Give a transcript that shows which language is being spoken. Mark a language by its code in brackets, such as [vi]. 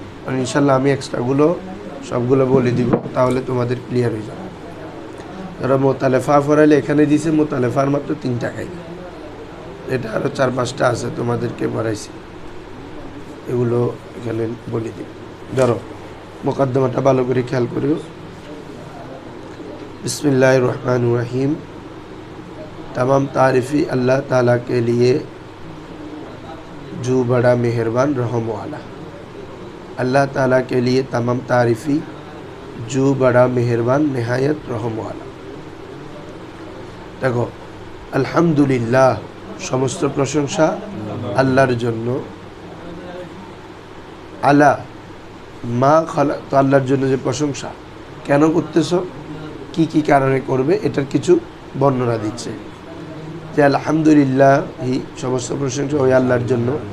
[bn] আর ইনশাল্লাহ আমি এক্সট্রাগুলো সবগুলো বলে দিব, তাহলে তোমাদের ক্লিয়ার হয়ে যাবে। যারা মোতালেফা ফরাইলে এখানে দিছে মোতালেফার মাত্র 3 টাকায়, এটা আরও 4-5টা আছে, তোমাদেরকে পড়াইছি, এগুলো এখানে বলে দিই। ধরো মোকদ্দমাটা ভালো করে খেয়াল করিও। [hi] बिस्मिल्लाहिर रहमानिर रहीम। तमाम तारीफ़ी अल्लाह ताला के लिए जो बड़ा मेहरबान रहम वाला। अल्लाह ताला के लिए तमाम तारीफ़ी जो बड़ा मेहरबान नहायत रहम वाला। देखो अल्हम्दुलिल्लाह समस्त प्रशंसा [bn] আল্লাহর জন্য। আলা মা খালা, তো আল্লাহর জন্য যে প্রশংসা কেন করতেছো, কি কি কারণে করবে, এটার কিছু বর্ণনা দিচ্ছে যে আলহামদুলিল্লাহ সমস্ত প্রশংসা ওই আল্লাহর জন্য।